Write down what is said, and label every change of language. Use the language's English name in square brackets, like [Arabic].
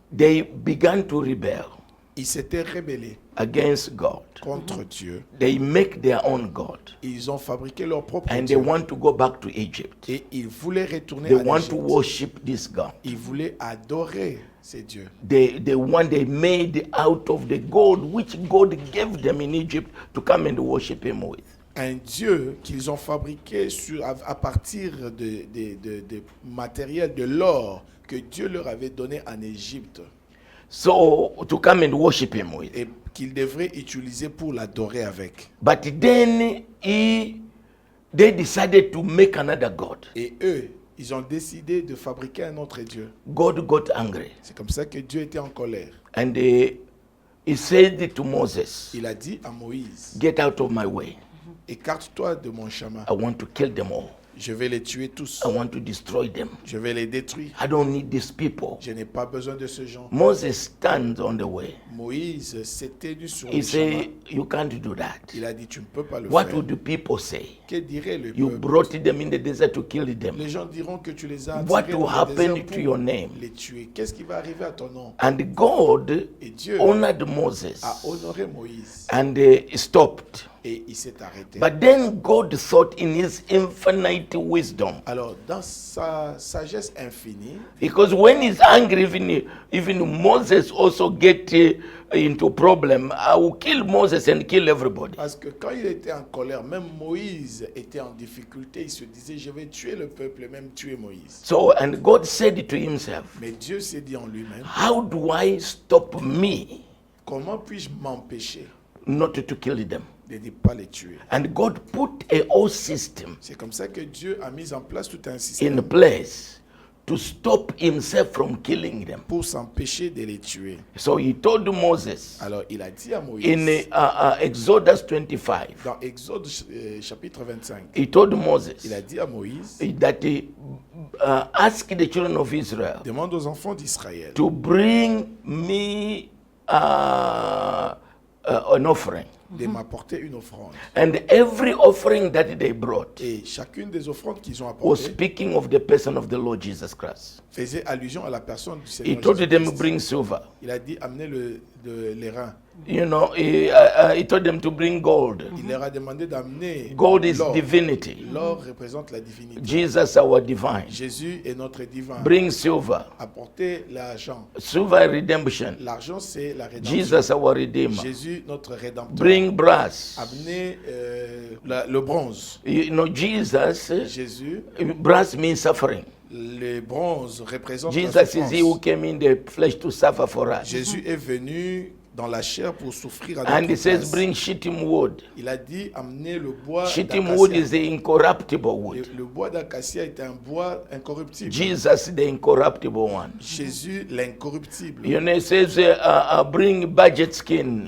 [English] they began to rebel [French] ils s'étaient rébellés [English] against God. [French] contre Dieu. [English] They make their own God, [French] Ils ont fabriqué leur propre [English] and they [French] Dieu. [English] want to go back to Egypt. [French] Et ils voulaient retourner [English] They [French] à [English] want to [French] l'Égypte. [English] worship this God. [French] Ils voulaient adorer ces dieux. [English] They made out of the gold which God gave them in Egypt to come and worship Him with. [French] Un Dieu qu'ils ont fabriqué à partir de matériel, de l'or que Dieu leur avait donné en Égypte [English] So to come and worship Him with. [French] et qu'ils devraient utiliser pour l'adorer avec. [English] But then they decided to make another God. [French] Et eux, ils ont décidé de fabriquer un autre Dieu. [English] God got angry, [French] C'est comme ça que Dieu était en colère. [English] and he said to Moses, [French] Il a dit à Moïse, [English] "Get out of my way. [French] écarte-toi de mon chemin. [English] I want to kill them all. [French] Je vais les tuer tous. [English] I want to destroy them. [French] Je vais les détruire. [English] I don't need these people." [French] Je n'ai pas besoin de ce genre. [English] Moses stands on the way. [French] Moïse s'est tenu sur [English] He [French] le chemin. [English] said, "You can't do that. [French] Il a dit, tu ne peux pas le [English] What [French] faire. [English] would the people say? [French] Que dirait le [English] You [French] peuple? [English] brought them in the desert to kill them. [French] Les gens diront que tu les as [English] What [French] attirés [English] will [French] dans le [English] happen [French] désert [English] to [French] pour [English] your name? [French] les tuer. Qu'est-ce qui va arriver à ton nom? [English] And God [French] Et Dieu [English] honored Moses, [French] a honoré Moïse [English] and stopped. [French] et il s'est arrêté. [English] But then God thought in His infinite wisdom, [French] Alors, dans sa sagesse infinie, [English] because when He's angry, even Moses also get into problem. I will kill Moses and kill everybody. [French] parce que quand il était en colère, même Moïse était en difficulté. Il se disait, je vais tuer le peuple et même tuer Moïse. [English] So, and God said to Himself, [French] Mais Dieu s'est dit en lui-même, [English] how do I stop me [French] comment puis-je m'empêcher [English] not to kill them? [French] de ne pas les tuer? [English] And God put a whole system [French] C'est comme ça que Dieu a mis en place tout un [English] in [French] système [English] place to stop Himself from killing them. [French] pour s'empêcher de les tuer. [English] So He told Moses [French] Alors, il a dit à Moïse, [English] in Exodus 25, [French] dans Exode chapitre 25, [English] He told Moses [French] il a dit à Moïse, [English] that ask the children of Israel [French] demande aux enfants d'Israël [English] to bring me an offering. [French] de m'apporter une offrande. [English] And every offering that they brought [French] Et chacune des offrandes qu'ils ont [English] was [French] apportées [English] speaking of the person of the Lord Jesus Christ. [French] faisait allusion à la personne du [English] He [French] Seigneur [English] told them, [French] Jésus-Christ. [English] bring silver. [French] Il a dit, amenez les reins. [English] You know, he told them to bring gold. [French] Il leur a demandé d'amener [English] Gold is [French] l'or. [English] divinity. [French] L'or représente la divinité. [English] Jesus, our divine. [French] Jésus est notre divin. [English] Bring silver. [French] Apportez l'argent. [English] Silver redemption. [French] L'argent, c'est la rédemption. [English] Jesus, our redeemer. [French] Jésus, notre rédempteur. [English] Bring brass. [French] Amenez le bronze. [English] You know, Jesus, [French] Jésus, [English] brass means suffering. [French] le bronze représente la [English] Jesus is he who [French] souffrance. [English] came in the flesh to suffer for us. [French] Jésus est venu dans la chair pour souffrir à [English] And [French] notre [English] he says, [French] place. [English] bring shittim wood. [French] Il a dit, amenez le bois [English] Shittim wood [French] d'acacia. [English] is the incorruptible wood. [French] Le bois d'acacia est un bois incorruptible. [English] Jesus, the incorruptible one. [French] Jésus, l'incorruptible. [English] You know, it says, bring budget skin.